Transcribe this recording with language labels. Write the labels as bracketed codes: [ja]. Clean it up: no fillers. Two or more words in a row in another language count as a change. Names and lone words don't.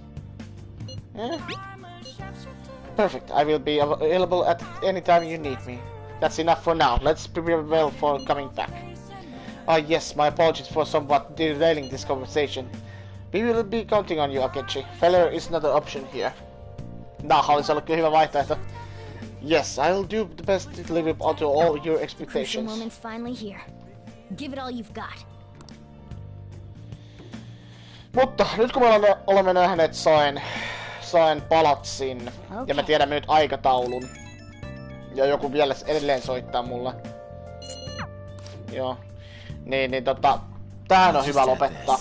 [en] Yeah. Perfect, I will be available at any time you need me. That's enough for now. Let's prepare well for coming back. Yes, my apologies for somewhat derailing this conversation. We will be counting on you, Akechi. Failure is not an option here. [fi] Olisi ollut kyllä hyvä vaihtoehto. [en] Yes, I'll do the best to live up to all your expectations. Crucial moment's finally here. Give it all you've got. [fi] Mutta nyt kun me olemme nähneet sain palatsin, ja me tiedämme nyt aikataulun. Ja joku vielä edelleen soittaa mulle. Joo. Tähän on hyvä lopettaa.